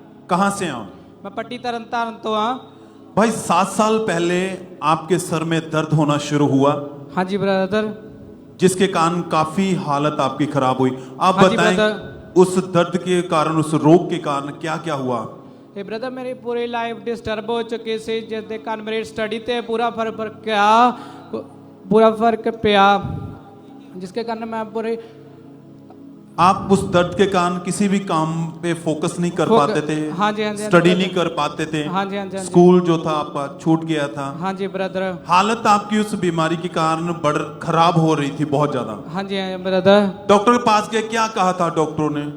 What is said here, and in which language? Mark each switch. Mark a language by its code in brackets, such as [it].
[hi] कहाँ से आओ? मैं पट्टी तरन तारण तो हाँ। भाई 7 साल पहले आपके सर में दर्द होना शुरू हुआ। हाँ जी ब्रदर। जिसके कारण काफी हालत आपकी खराब हुई। आप हाँ जी बताएं ब्रदर। उस दर्द के कारण, उस रोग के कारण क्या क्या हुआ? [pa] ਇਹ ਬ੍ਰਦਰ ਮੇਰੀ ਪੂਰੀ ਲਾਈਫ ਡਿਸਟਰਬ ਹੋ ਚੁੱਕੀ ਸੀ, ਜਿਸ ਦੇ ਕਾਰਨ ਮੇਰੀ ਸਟੱਡੀ ਤੇ ਪੂਰਾ ਫਰਕ ਪਿਆ [hi] जिसके कारण मैं पूरे आप उस दर्द के कारण किसी भी काम पे फोकस नहीं कर पाते थे। हाँ जी, हाँ जी, स्टडी नहीं कर पाते थे। हाँ जी, हाँ जी, हाँ जी। स्कूल जो था आपका छूट गया था। हाँ जी ब्रदर। हालत आपकी उस बीमारी के कारण बड़ खराब हो रही थी बहुत ज्यादा। हाँ जी, हाँ ब्रदर। डॉक्टर के पास गए, क्या कहा था डॉक्टरों ने?